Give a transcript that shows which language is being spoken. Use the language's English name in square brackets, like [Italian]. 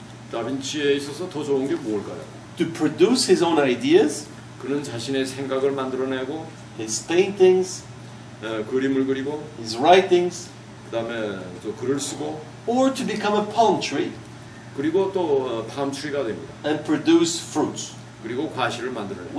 [Korean] 다빈치에 있어서 더 좋은 게 뭘까요? [English] To produce his own ideas, [Korean] 그는 자신의 생각을 만들어내고 [English] his paintings, [Korean] 그림을 그리고 [English] his writings, [Korean] 그다음에 또 글을 쓰고 [English] or to become a palm tree [Korean] 그리고 또 팜트리가 됩니다. [English] and produce fruits. [Korean] 그리고 과실을 만들어내고.